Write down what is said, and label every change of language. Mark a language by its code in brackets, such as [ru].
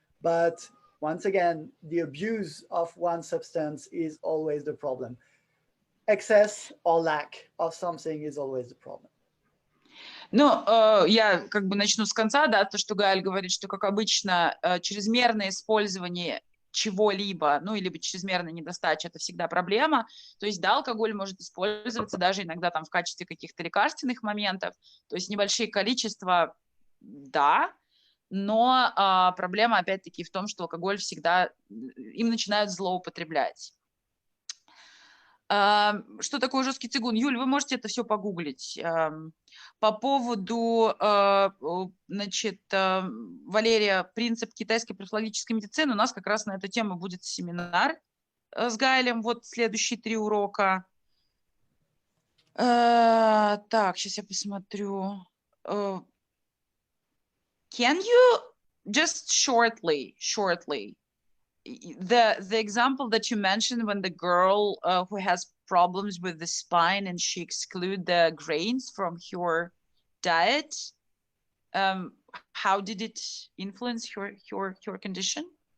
[en] But once again, the abuse of one substance is always the problem. Excess or lack of something is always the problem. [ru] Ну, я как бы начну с конца, да, то, что Гаэль говорит, что, как обычно, чрезмерное использование чего-либо, ну, или чрезмерная недостача, это всегда проблема. То есть, да, алкоголь может использоваться даже иногда там в качестве каких-то лекарственных моментов, то есть небольшие количества, да, но проблема, опять-таки, в том, что алкоголь всегда, им начинают злоупотреблять. Что такое жесткий цигун? Юль, вы можете это все погуглить. По поводу, значит, Валерия, принцип китайской психологической медицины, у нас как раз на эту тему будет семинар с Гаэлем, вот следующие 3 урока. Так, сейчас я посмотрю. [en] Can you just shortly, the example that you mentioned when the girl who has problems with the spine and she exclude the grains from her diet, how did it influence your condition?